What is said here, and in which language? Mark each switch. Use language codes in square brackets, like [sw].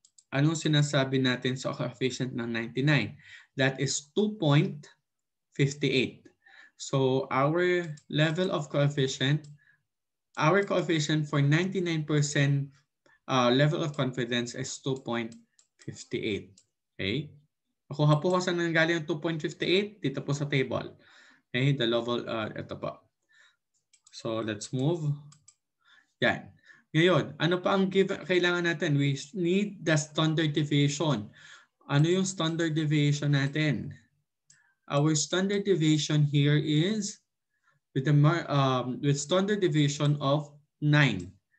[tl] Anong sinasabi natin sa coefficient ng 99? [en] That is 2.58. So our level of coefficient, our coefficient for 99% level of confidence is 2.58. Okay? [tl] Nakuha po kung saan nanggaling ang 2.58? Dito po sa table. Okay? [en] The level, [tl] ito po. [en] So let's move. Yan. [tl] Ngayon, ano pa ang kailangan natin? [en] We need the standard deviation. [tl] Ano yung standard deviation natin? [en] Our standard deviation here is with standard deviation of 9.